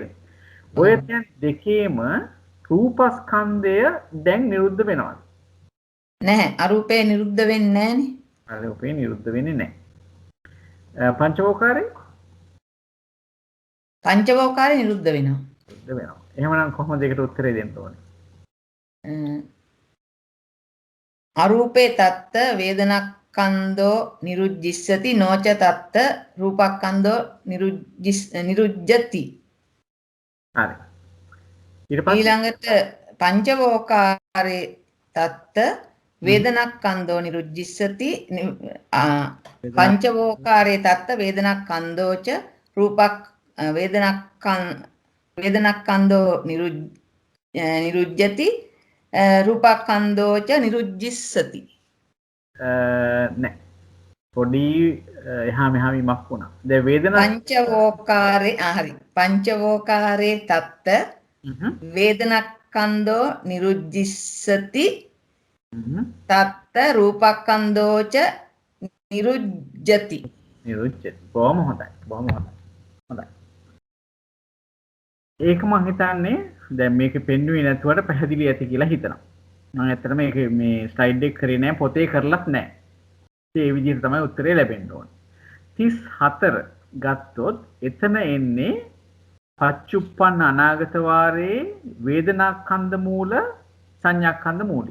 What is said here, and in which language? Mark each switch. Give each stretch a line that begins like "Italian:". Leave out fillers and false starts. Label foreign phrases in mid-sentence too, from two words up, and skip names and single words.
Sinhala: ඔය තැන් දෙකේම රූපස්කන්ධය දැන් නිරුද්ධ වෙනවද? නැහැ. අරූපේ නිරුද්ධ වෙන්නේ නැහනේ. අරූපේ නිරුද්ධ වෙන්නේ නැහැ. පංචවෝකාරය පංචවෝකාරය නිරුද්ධ වෙනවා. නිරුද්ධ වෙනවා. එහෙමනම් කොහොමද ඒකට උත්තරේ දෙන්න ඕනේ?
Pali: අරූපේ තත්ත වේදනක්ඛන්தோ නිරුද්ධිස්සති නොච තත්ත රූපක්ඛන්தோ නිරුද්ධති.
Sinhala: හරි. ඊට පස්සේ
Pali: ඊළඟට පංචවෝකාරේ තත්ත වේදනක්ඛන්தோ නිරුද්ධිස්සති පංචවෝකාරේ තත්ත වේදනක්ඛන්தோච රූපක් වේදනක්ඛන්தோ නිරුද්ධති රූපක්ඛන්தோච නිරුද්ධිස්සති.
Sinhala: නෑ. පොඩි එහා මෙහා වීමක් වුණා. දැන් වේදනා පංචවෝකාරේ හරි.
Pali: පංචවෝකාරේ තත්ත වේදනක්ඛන්தோ නිරුද්ධිස්සති තත්ත රූපක්ඛන්தோච නිරුද්ධති. නිරුද්ධති.
Sinhala: බොහොම හොඳයි. හොඳයි. ඒක මම හිතන්නේ දැන් මේක පෙන්වුවේ නැතුවට පැහැදිලි ඇති කියලා හිතනවා. මම ඇත්තටම මේක මේ ස්ලයිඩ් එක කරේ නැහැ, පොතේ කරලත් නැහැ. ඒ විදිහට තමයි උත්තරේ ලැබෙන්න ඕනේ. 34 ගත්තොත් එතන එන්නේ
Pali: පච්චුප්පන්න අනාගත වාරේ
Sinhala: වේදනාස්කන්ධ මූල සංඥාස්කන්ධ මූලී.